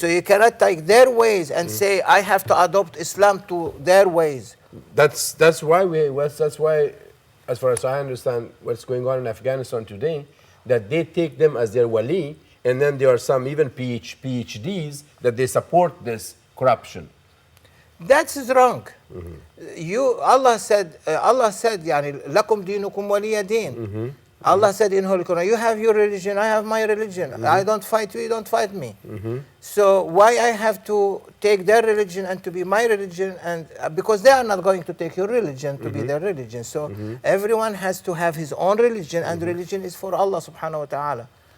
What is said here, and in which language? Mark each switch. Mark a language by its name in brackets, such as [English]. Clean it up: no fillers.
[English] So you cannot take their ways and say, I have to adopt Islam to their ways. That's why as far as I understand what's going on in Afghanistan today, that they take them as their wali, and then there are some even PhDs that they support this corruption. That's wrong. Allah said, [Arabic] يعني لكم دينكم ولي دين. [English] Allah said in Holy Quran, you have your religion, I have my religion. I don't fight you, you don't fight me. So why I have to take their religion and to be my religion? And because they are not going to take your religion to be their religion. So everyone has to have his own religion, and religion is for Allah subhanahu wa ta'ala.